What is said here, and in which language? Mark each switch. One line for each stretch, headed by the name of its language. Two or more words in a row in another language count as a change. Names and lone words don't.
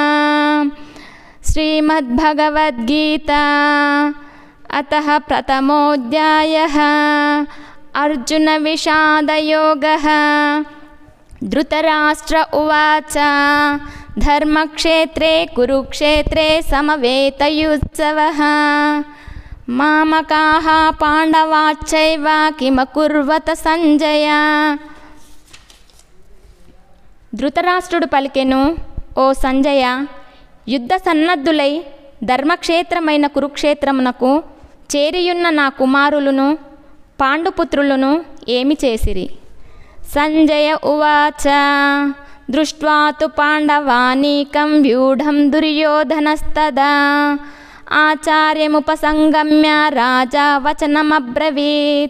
Sanskrit: श्रीमद्भगवद्गीता अतः प्रथमोऽध्यायः अर्जुनविषादयोगः। धृतराष्ट्र उवाच धर्मक्षेत्रे कुरुक्षेत्रे समवेतयुत्सवः मामकाः पाण्डवाश्चैव किमकुर्वत సంజయ।
Telugu: ధృతరాష్ట్రుడు పలికెను, ఓ సంజయ, యుద్ధ సన్నద్ధులై ధర్మక్షేత్రమైన కురుక్షేత్రమునకు చేరియున్న నా కుమారులను పాండుపుత్రులను ఏమి చేసిరి?
Sanskrit: సంజయ ఉవాచ దృష్ట్వా తు పాండవానీకం వ్యూఢం దుర్యోధనస్తదా ఆచార్యముపసంగమ్య రాజా వచనమబ్రవీత్।